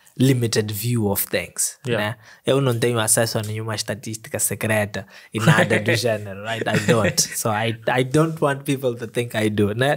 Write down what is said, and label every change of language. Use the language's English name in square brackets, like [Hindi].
[English] limited view of things, né? [Portuguese] Eu não tenho acesso a nenhuma estatística secreta e nada do gênero, right? [English] I don't. So I don't want people to think I do, né?